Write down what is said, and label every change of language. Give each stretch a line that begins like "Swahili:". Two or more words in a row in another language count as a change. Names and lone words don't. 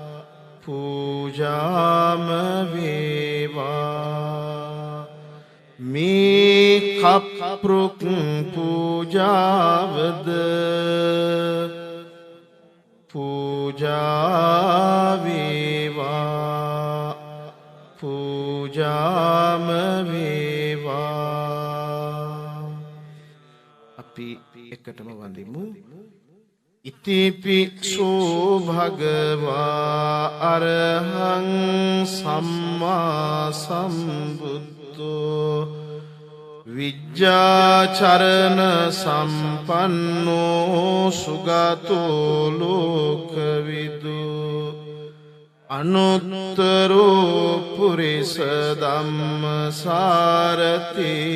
Sinhala: පූජාම වේවා මේ කප්රුක් පූජාවද පූජා වේවා පූජාම වේවා අපි එකටම වඳිමු
Pali: ඉතිපික්ෂෝ භගවා අරහං සම්මා සම්බුද්ධෝ විජ්ජාචරණ සම්පන්නෝ සුගතෝ ලෝකවිදු අනුත්තරෝ පුරිස ධම්මසාරති